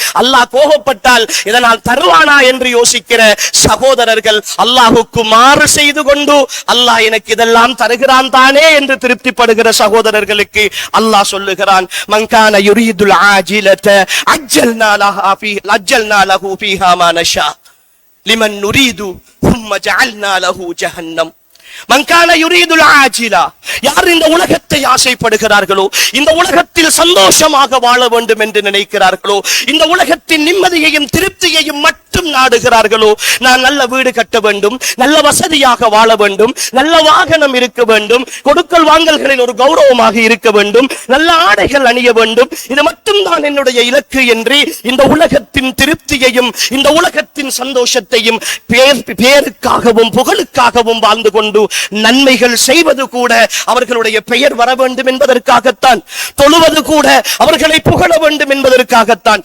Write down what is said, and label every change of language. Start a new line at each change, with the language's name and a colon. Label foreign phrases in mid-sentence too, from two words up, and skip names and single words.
Tamil: அல்லாஹ் கோபப்பட்டால் இதனால் தருவானா என்று யோசிக்கிற சகோதரர்கள், அல்லாஹ்வுக்கு மாறு செய்து கொண்டு அல்லாஹ் எனக்கு இதெல்லாம் தருகிறான் தானே என்று திருப்திப்படுகிற சகோதரர்களுக்கு அல்லாஹ் சொல்லுகிறான்,
Arabic: من كان يريد العاجلة عجلنا له فيها ما نشاء لمن نريد ثم جعلنا له جهنم. من كان يريد العاجلة,
Tamil: யார் இந்த உலகத்தை ஆசைப்படுகிறார்களோ, இந்த உலகத்தில் சந்தோஷமாக வாழ வேண்டும் என்று நினைக்கிறார்களோ, இந்த உலகத்தின் நிம்மதியையும் திருப்தியையும் மட்டும் நாடுகிறார்களோ, நான் நல்ல வீடு கட்ட வேண்டும், நல்ல வசதியாக வாழ வேண்டும், நல்ல வாகனம் இருக்க வேண்டும், கொடுக்கல் வாங்கல்களில் ஒரு கௌரவமாக இருக்க வேண்டும், நல்ல ஆடைகள் அணிய வேண்டும், இது மட்டும் தான் என்னுடைய இலக்கு என்று இந்த உலகத்தின் திருப்தியையும் இந்த உலகத்தின் சந்தோஷத்தையும் பேருக்காகவும் புகழுக்காகவும் வாழ்ந்து கொண்டு நன்மைகள் செய்வது கூட அவர்களுடைய பெயர் வர வேண்டும் என்பதற்காகத்தான், தொழுவது கூட அவர்களை புகழ வேண்டும் என்பதற்காகத்தான்.